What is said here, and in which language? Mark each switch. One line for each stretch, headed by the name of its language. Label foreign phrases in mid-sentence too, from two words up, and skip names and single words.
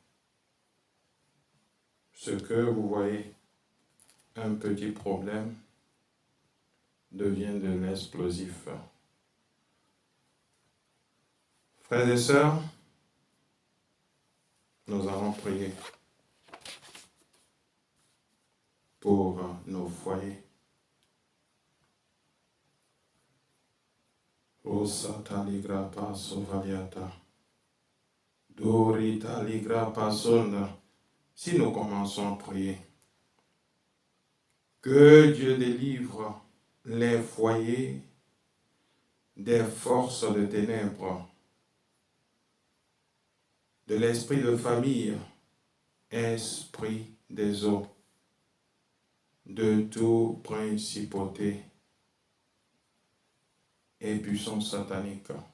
French: Ce que vous voyez, un petit problème, devient de l'explosif. Frères et sœurs, nous allons prier pour nos foyers. Osata ligra paso valiata. Dorita ligra pasonda. Si nous commençons à prier, que Dieu délivre les foyers des forces de ténèbres, de l'esprit de famille, esprit des eaux, de toute principauté et puissance satanique.